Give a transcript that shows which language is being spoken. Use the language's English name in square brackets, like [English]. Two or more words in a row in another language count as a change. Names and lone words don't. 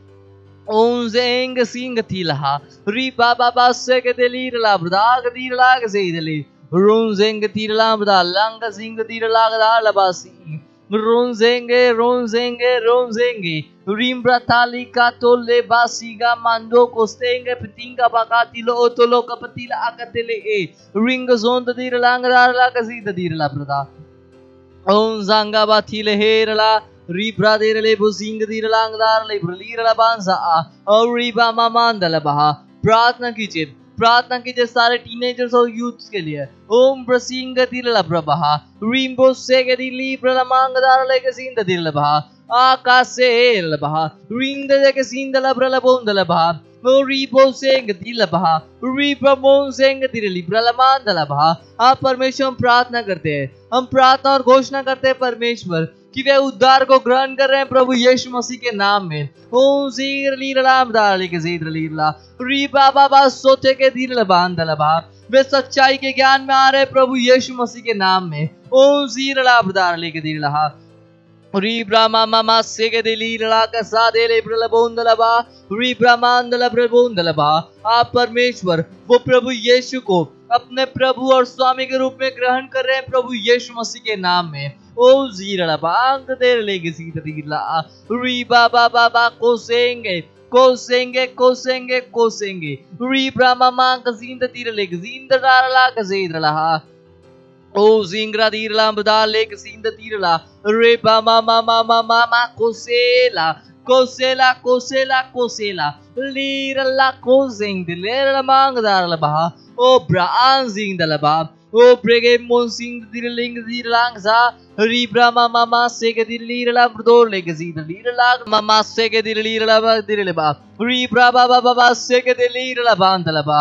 [Hindi] ओंजेंग सिंग तिलहा री बाबा बासे के दिलीर ला ब्रदाग दिर लाग से दिली रोंजेंग दिर ला ब्रदा लांग सिंग दिर लागदा लबासी रोंजेंगे रोंजेंगे रोंजेंगे रिम्ब्रा ताली का तोले बासीगा मांडो कोस्टेंगे पिटिंगा बाकातिलो ओतोलो कपतिला आकतेले ए रिंग जोंद दिर लांगदार ला कसीद दिर ला प्रदा ओं जांगा बाथिले हेरला रिब्रा देरले बुसिंग दिर लांगदार ले ब्रलीर ला बांसा और रिबा मामांदला बहा। प्रार्थना कीजिए, प्रार्थना कीजिए सारे टीनेजर्स और यूथ्स के लिए। ओम प्रसिंग दिल प्रभा रिम्बो से के दिली प्रलमांगदार लेके सिंद दिल बहा आकाशे लबहा रिंग दे के सिंद लब्रल बोंदल बहा रिबो सेंग दिल बहा रिबमोन सेंग दिल प्रलमान दल बहा। आप परमेश्वर हम प्रार्थना करते हैं, हम प्रार्थना और घोषणा करते हैं परमेश्वर कि वे उद्धार को ग्रहण कर रहे हैं प्रभु यीशु मसीह के नाम में। ओम जीर लीरलाम दाली के जीर लीरला री बाबा बा सोते के दिल बांधल बा वे सच्चाई के ज्ञान में आ रहे प्रभु यीशु मसीह के नाम में। ओ जीरला ब्रदार लेके दीरला री ब्रामा मामा सेगे दिली लड़ा का सादे ले प्रलबोंदलबा री ब्रह्मांडल प्रबोंदलबा। आप परमेश्वर वो प्रभु यीशु को अपने प्रभु और स्वामी के रूप में ग्रहण कर रहे हैं प्रभु यीशु मसीह के नाम में। ओ जीरला बांग देर लेगे सीतरीला री बाबा बाबा कोसेंगे कोसेंगे कोसेंगे कोसेंगे री ब्रामा मांग जींद तीर लेगे जींद डाला का जीरला ओ जिंगरा दीरला बदा लेके सींद तीरला रे बा मा मा मा मा मा मा कोसेला कोसेला कोसेला कोसेला लीरला कोजिंग दिलेरला मांगदारला बहा ओ ब्रान जिंग दलबा ओ ब्रेगे मोसिंग दिरलिंग दिरलांग जा री ब्रामा मामा सेगे दिलीरला ब्रदोर लेके सींद लीरला मामा सेगे दिलीरला दिरलेबा री ब्राबा बाबा बा सेगे दिलीरला बांदलबा।